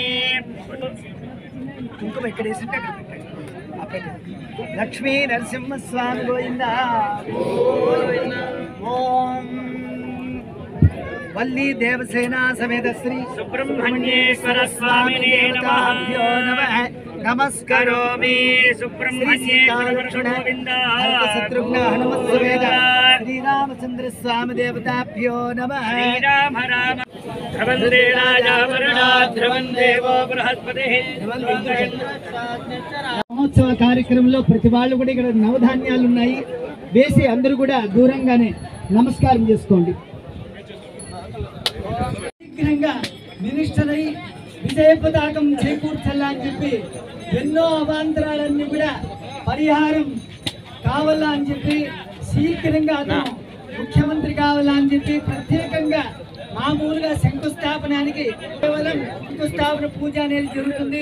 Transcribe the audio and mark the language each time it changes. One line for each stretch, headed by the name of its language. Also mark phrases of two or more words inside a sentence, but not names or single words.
Sanskrit: कुंकुम इक्कडेसिंटे लक्ष्मी नरसिंह स्वामी गोविंदा ओम वल्ली देवसेना समेत श्री सुब्रह्मण्येश्वर स्वामिने नमः नमस्कारोमि। सुब्रह्मण्येश्वर गोविंदा शत्रुघ्न हनुमत् समेत श्री रामचंद्र स्वामी देवताभ्यो नमः। श्रीराम राम ध्रुवन्दे राजा वरुणा ध्रुवन्देवो बृहस्पतिः।
Telugu: మహోత్సవ కార్యక్రమంలో ప్రతి వాళ్ళు కూడా ఇక్కడ నవధాన్యాలు ఉన్నాయి వేసి అందరూ కూడా దూరంగానే నమస్కారం చేసుకోండి. శీఘ్రంగా మినిస్టర్ అయి విజయ పతాకం చేకూర్చాలని చెప్పి ఎన్నో అవాంతరాలన్నీ కూడా పరిహారం కావాలా అని చెప్పి శీఘ్రంగా అతను ముఖ్యమంత్రి కావాలా అని చెప్పి ప్రత్యేకంగా మామూలుగా శంకుస్థాపనానికి కేవలం శంకుస్థాపన పూజ అనేది జరుగుతుంది.